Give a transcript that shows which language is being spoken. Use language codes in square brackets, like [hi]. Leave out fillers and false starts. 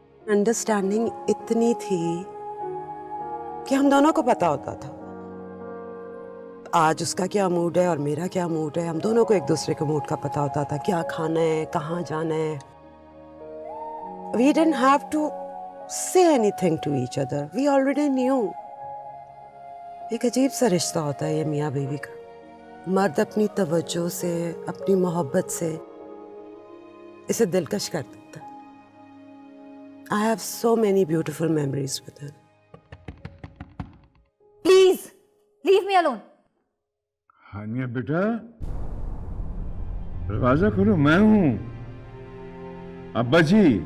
[hi] Understanding इतनी थी कि हम दोनों को पता होता था आज उसका क्या मूड है और मेरा क्या मूड है। हम दोनों को एक दूसरे के मूड का पता होता था, क्या खाना है, कहाँ जाना है। [en] We didn't have to say anything to each other. We already knew. [hi] एक अजीब सा रिश्ता होता है ये मियाँ बीवी का। मर्द अपनी तवज्जो से, अपनी मोहब्बत से इसे दिलकश कर देता। [en] I have so many beautiful memories with him. Please leave me alone. [hi] हानिया बेटा, दरवाजा खोलो, मैं हूं अब्बा जी।